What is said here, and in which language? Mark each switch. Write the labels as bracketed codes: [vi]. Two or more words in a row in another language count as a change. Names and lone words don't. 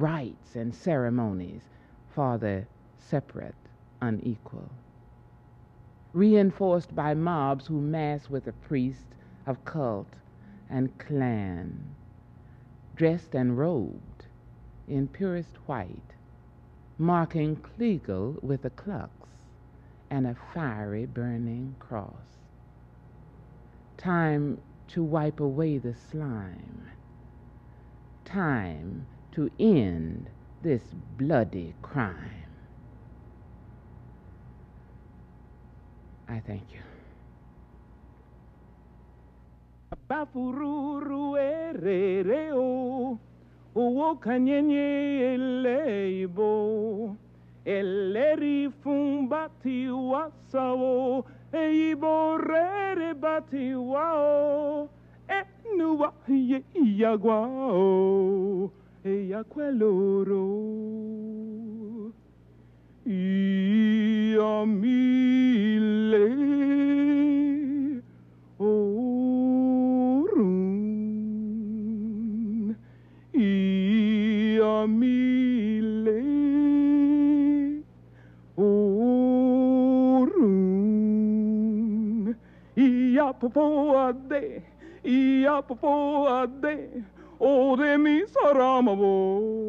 [en] rites and ceremonies for the separate unequal, reinforced by mobs who mass with a priest of cult and clan, dressed and robed in purest white, marking Kliegel with a klux and a fiery burning cross. Time to wipe away the slime. Time to end this bloody crime. I thank you. [yo] Bafururu erereo, uwo kanyenye eleibo, eleri fumbati wasao, eibo rere bati wao, enuwa ye iagwao, eiaqueloro. Iamile, orun, iamile, orun, iapopoade, o de mi saramavo.